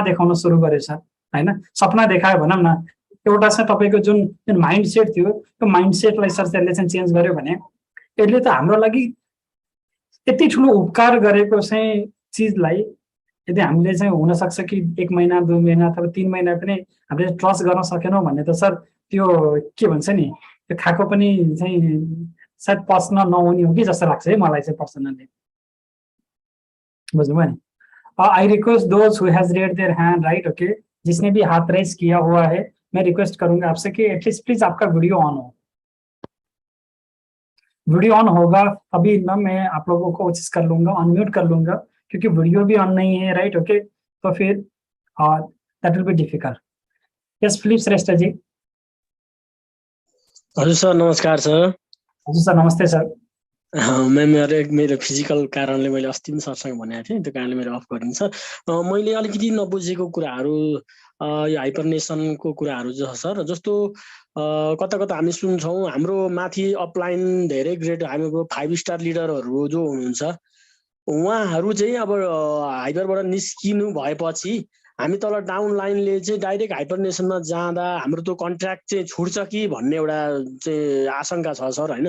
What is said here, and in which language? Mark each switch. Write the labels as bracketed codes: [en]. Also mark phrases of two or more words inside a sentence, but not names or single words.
[ne] देखाउन सुरु गर्यो सर होइन, सपना देखायो भनौँ न, एउटा चाहिँ तपाईँको जुन [en] mind set [ne] थियो त्यो माइन्ड सेटलाई सर त्यसले चाहिँ चेन्ज गर्यो भने यसले त हाम्रो लागि यति ठुलो उपकार गरेको चाहिँ चिजलाई यदि हामीले चाहिँ हुनसक्छ कि 1 महिना 2 महिना अथवा 3 महिना पनि हामीले ट्रस्ट गर्न सकेनौँ भने त सर त्यो के भन्छ नि, त्यो खाएको पनि चाहिँ सायद पस्न नहुने हो कि जस्तो लाग्छ है मलाई चाहिँ पर्सनली। बुझ्नुभयो नि? [en] I request those who have raised their hand, right, okay, [hi] जिसने भी हाथ रेज किया हुआ है मैं रिक्वेस्ट करूंगा आपसे कि [en] at least please [hi] आपका [en] video on [hi] हो। [en] video on [hi] होगा तभी ना मैं आप लोगों को कोशिश कर लूंगा, अनम्यूट कर लूंगा, क्योंकि वीडियो भी ऑन नहीं है, [en] right, okay, [hi] तो फिर [en] that will be difficult. [hi] यस फिलिप श्रेष्ठ जी। [ne] हजुर सर, नमस्कार सर। हजुर सर, नमस्ते सर। मेरो फिजिकल कारणले मैले अस्ति पनि सरसँग भनेको थिएँ, त्यो कारणले मेरो अफ गरिन्छ। मैले अलिकति नबुझेको कुराहरू यो हाइपरनेसनको कुराहरू छ सर, जस्तो कता कता हामी सुन्छौँ हाम्रो माथि अपलाइन धेरै ग्रेड हाम्रो 5 स्टार लिडरहरू जो हुनुहुन्छ उहाँहरू चाहिँ अब हाइपरबाट निस्किनु भएपछि हामी तल डाउन लाइनले चाहिँ डाइरेक्ट हाइपरनेसनमा जाँदा हाम्रो त्यो कन्ट्र्याक्ट चाहिँ छुट्छ कि भन्ने एउटा चाहिँ आशंका छ सर, होइन?